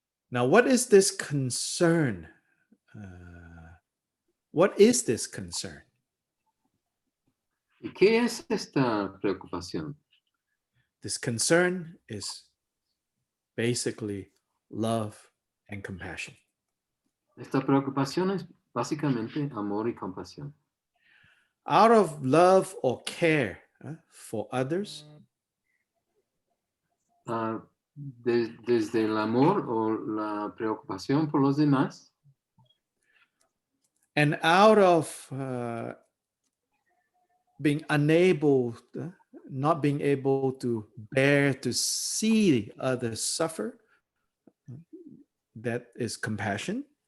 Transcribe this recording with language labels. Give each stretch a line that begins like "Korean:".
English: Now, what is this concern? What is this concern?
Spanish: ¿Y qué es esta preocupación?
English: This concern is basically love and compassion.
Spanish: Esta preocupación es básicamente amor y compasión.
English: Out of love or care for others,
Spanish: desde el amor o la preocupación por los demás,
English: and out of being unable, not being able to bear to see others suffer, that is compassion.